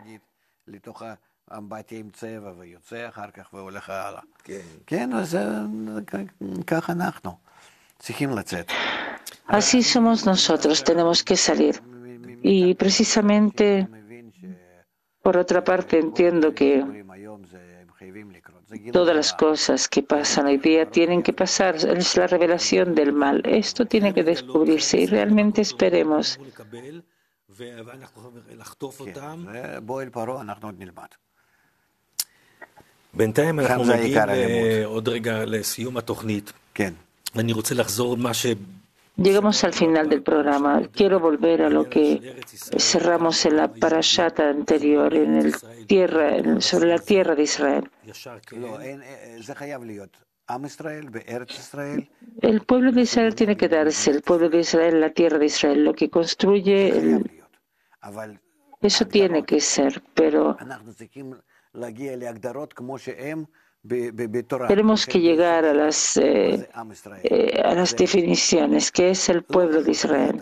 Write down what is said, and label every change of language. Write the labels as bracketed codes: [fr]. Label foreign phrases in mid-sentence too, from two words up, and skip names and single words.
[es] Así somos nosotros, tenemos que salir. Y precisamente, por otra parte, entiendo que todas las cosas que pasan hoy día tienen que pasar. Es la revelación del mal. Esto tiene que descubrirse y realmente esperemos. [he] בינתיים אנחנו מגיעים עוד רגע לסיום התוכנית. אני רוצה לחזור מה ש... [es] Llegamos al final del programa. Quiero volver a lo que cerramos en la parashat anterior, sobre la tierra de Israel. El pueblo de Israel tiene que darse, el pueblo de Israel, la tierra de Israel, lo que construye, eso tiene que ser, pero tenemos que llegar a las definiciones, que es el pueblo de Israel.